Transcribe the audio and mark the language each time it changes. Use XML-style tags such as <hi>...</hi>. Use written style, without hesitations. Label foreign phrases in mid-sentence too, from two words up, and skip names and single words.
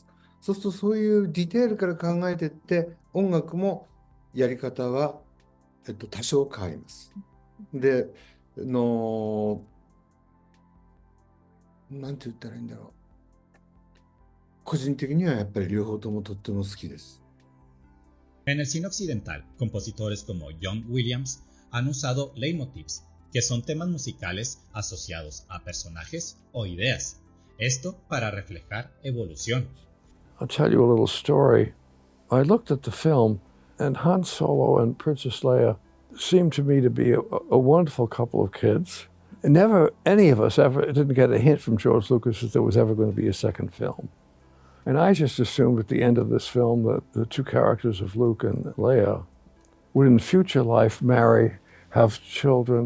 <ja>そうするとそういうディテールから考えていって、音楽もやり方は、多少変わります。で、なんて言ったらいいんだろう。個人的にはやっぱり両方ともとっても好きです。</ja> <es>En el cine occidental, compositores como John Williams han usado leitmotivs, que son temas musicales asociados a personajes o ideas. Esto para reflejar evolución.</es> <en>I'll tell you a little story. I looked at the film, and Han Solo and Princess Leia seemed to me to be a wonderful couple of kids. And never, any of us ever didn't get a hint from George Lucas that there was ever going to be a second film. And I just assumed at the end of this film that the two characters of Luke and Leia would in future life marry, have children.</en>